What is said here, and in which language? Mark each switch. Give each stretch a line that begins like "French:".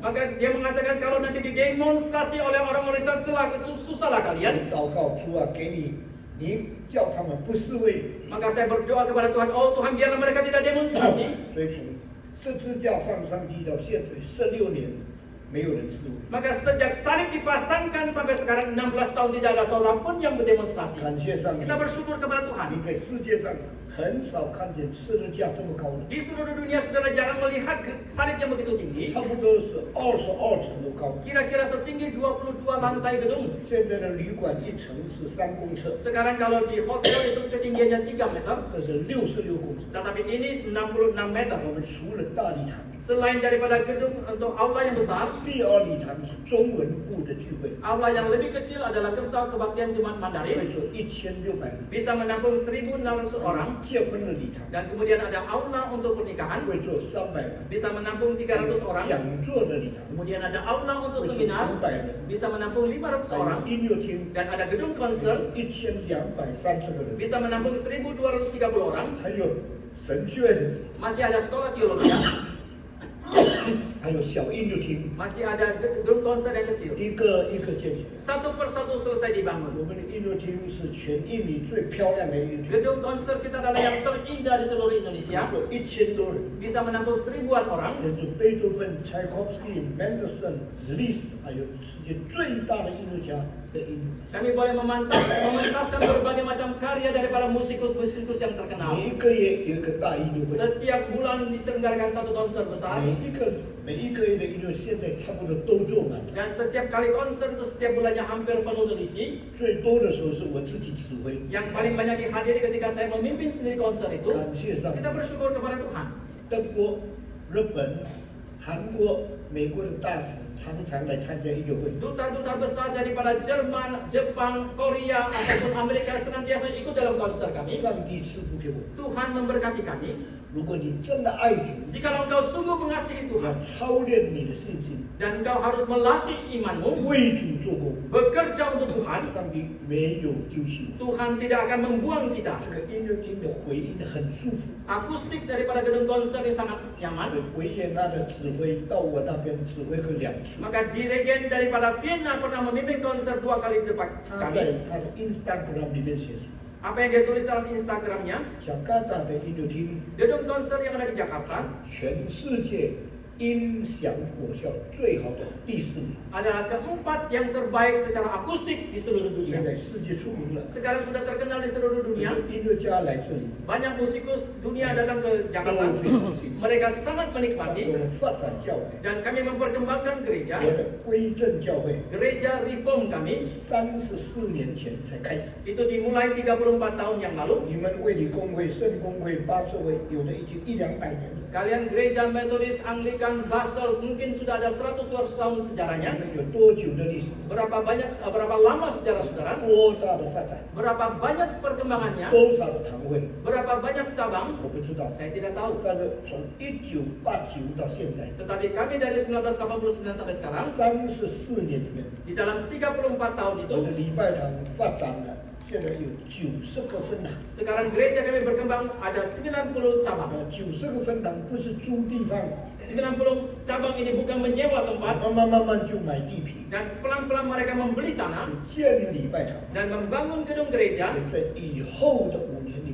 Indonesian: Maka dia mengatakan kalau nanti didemonstrasi oleh orang-orang Islam susahlah
Chinese: 我
Indonesian: kalian.
Chinese: 祷告主啊，给你叫他们不示威。
Indonesian: Maka saya berdoa kepada Tuhan, oh Tuhan biarlah mereka tidak demonstrasi.
Chinese: 所以从十字架放上去到现在16年，没有人示威。
Indonesian: Maka sejak salib dipasangkan sampai sekarang 16 tahun tidak ada seorang pun yang berdemonstrasi.
Chinese: 感谢上帝
Indonesian: Kita，bersyukur kepada Tuhan.
Chinese: 你在世界上很少看见十字架这么高的，
Indonesian: Di seluruh dunia saudara jarang melihat salib yang begitu tinggi.
Chinese: 差不多是22层都高。
Indonesian: Kira-kira setinggi 22 lantai gedung.
Chinese: 现在的旅馆一层是3公尺，
Indonesian: Sekarang kalau di hotel itu ketinggiannya 3 meter.
Chinese: 这是66公尺。
Indonesian: Tetapi ini 66 meter.
Chinese: 我们除了大礼堂，
Indonesian: Selain daripada gedung untuk aula yang besar,
Chinese: 第二礼堂是中文部的聚会，
Indonesian: aula yang lebih kecil adalah kerta kebaktian jemaat Mandarin.
Chinese: 坐1600人。
Indonesian: Bisa menampung 1.600 orang.
Chinese: 结婚的礼堂
Indonesian: Dan kemudian ada aula untuk pernikahan.
Chinese: 会坐300人，
Indonesian: Bisa menampung 300 orang.
Chinese: 讲座的礼堂
Indonesian: Kemudian ada aula untuk
Chinese: 会坐
Indonesian: seminar.
Chinese: 500人，
Indonesian: Bisa menampung 500
Chinese: 还
Indonesian: orang.
Chinese: 有音乐厅
Indonesian: Dan ada gedung konser.
Chinese: 1230个人，
Indonesian: Bisa menampung 1.230 orang.
Chinese: 还有神学的礼堂，
Indonesian: Masih ada sekolah teologi.
Chinese: 还有小音乐厅，
Indonesian: Masih ada gedung konser yang kecil.
Chinese: 一个一个建起来。
Indonesian: Satu persatu selesai dibangun.
Chinese: 我们的音乐厅是全印尼最漂亮的音乐厅，
Indonesian: Gedung konser kita adalah yang terindah di seluruh Indonesia.
Chinese: 坐1000多人，
Indonesian: Bisa menampung 1000-an orang.
Chinese: 有贝多芬、柴可夫斯基、Mendelssohn、Liszt，还有世界最大的音乐家的音乐。
Indonesian: Kami boleh mementaskan berbagai macam karya daripada musikus-musikus yang terkenal.
Chinese: 每一个月有一个大音乐会，
Indonesian: Setiap bulan diselenggarakan satu konser besar.
Chinese: 每一个月的音乐现在差不多都做满了。
Indonesian: Dan setiap kali konser itu setiap bulannya hampir penuh terisi.
Chinese: 最多的时候是我自己指挥，
Indonesian: Yang paling banyak dihadiri ketika saya memimpin sendiri konser itu.
Chinese: 感谢上帝。
Indonesian: Kita bersyukur kepada Tuhan.
Chinese: 德国、日本、韩国、美国的大使常常来参加音乐会。
Indonesian: Duta-duta besar daripada Jerman, Jepang, Korea ataupun Amerika senantiasa ikut dalam konser kami.
Chinese: 上帝赐福给我。
Indonesian: Tuhan memberkati kami.
Chinese: 如果你真的爱主，
Indonesian: Jikalau engkau sungguh mengasihi
Chinese: 要
Indonesian: Tuhan
Chinese: 操练你的信心，
Indonesian: dan engkau harus melatih imanmu,
Chinese: 为主做工。
Indonesian: bekerja untuk Tuhan,
Chinese: 上帝没有丢弃我。
Indonesian: Tuhan tidak akan membuang kita.
Chinese: 这个音乐厅的回音很舒服，
Indonesian: Akustik daripada gedung konser ini sangat
Chinese: 所
Indonesian: nyaman.
Chinese: 以维也纳的指挥到我那边指挥过2次。
Indonesian: Maka diregen daripada Vienna pernah memimpin konser 2 kali di tempat
Chinese: 他
Indonesian: kami.
Chinese: 在他的 Instagram 里面写什么？
Indonesian: Apa yang dia tulis dalam Instagramnya,
Chinese: 加拿大的音乐厅，
Indonesian: gedung konser yang ada di Jakarta
Chinese: 全世界音响果效最好的第4名，
Indonesian: adalah keempat yang terbaik secara akustik di seluruh
Chinese: 现在世界出名了。
Indonesian: Sekarang sudah terkenal di seluruh
Chinese: 很
Indonesian: dunia.
Chinese: 多音乐家来这里
Indonesian: Banyak musikus dunia datang ke Jakarta.
Chinese: 非常欣赏。
Indonesian: Mereka sangat
Chinese: 让
Indonesian: menikmati
Chinese: 我们发展教会，
Indonesian: dan kami memperkembangkan gereja.
Chinese: 我的归正教会
Indonesian: Gereja Reform kami
Chinese: 34年前才开始。
Indonesian: itu dimulai 34 tahun yang lalu.
Chinese: 你们卫理公会、圣公会、巴社会，有的已经100-200年了。
Indonesian: Kalian gereja Metodis, Anglikan, Basel mungkin sudah ada 100 tahun
Chinese: 你
Indonesian: sejarahnya.
Chinese: 们有多久的历史？
Indonesian: Berapa lama sejarah saudara?
Chinese: 多大的发展？
Indonesian: Berapa banyak perkembangannya?
Chinese: 多少的堂会？
Indonesian: Berapa banyak cabang?
Chinese: 我不知道。
Indonesian: Saya tidak tahu.
Chinese: 但是从1989到现在，
Indonesian: Tetapi kami dari 1989 sampai sekarang,
Chinese: 34年里面，
Indonesian: di dalam 34 tahun
Chinese: 我
Indonesian: itu,
Chinese: 的礼拜堂发展了，现在有90个分堂。
Indonesian: sekarang gereja kami berkembang ada 90 cabang.
Chinese: 90个分堂不是租地方，
Indonesian: 90 cabang ini bukan menyewa tempat
Chinese: 慢慢就买地皮，
Indonesian: dan pelan-pelan mereka membeli tanah
Chinese: 建礼拜场。
Indonesian: dan membangun gedung gereja.
Chinese: 所以在以后的5年里面，